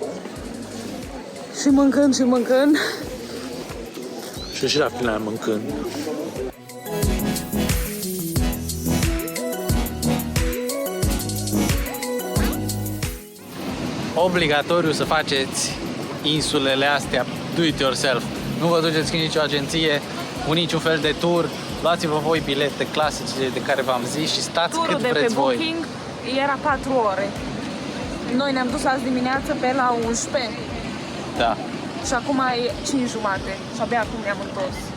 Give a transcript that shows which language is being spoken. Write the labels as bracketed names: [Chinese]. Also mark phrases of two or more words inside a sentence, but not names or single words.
[Romanian] Și mâncând și mâncând. Și la final mâncând. Obligatoriu să faceți insulele astea [English] do it yourself. [Romanian] Nu vă duceți în nicio agenție, cu niciun fel de tur. Luați-vă voi bilete clasice de care v-am zis și stați Turul cât de vreți pe voi. Booking era 4 ore. Noi ne-am dus azi dimineață pe la 11 Da. și acum e 5 jumate și abia acum ne-am întors.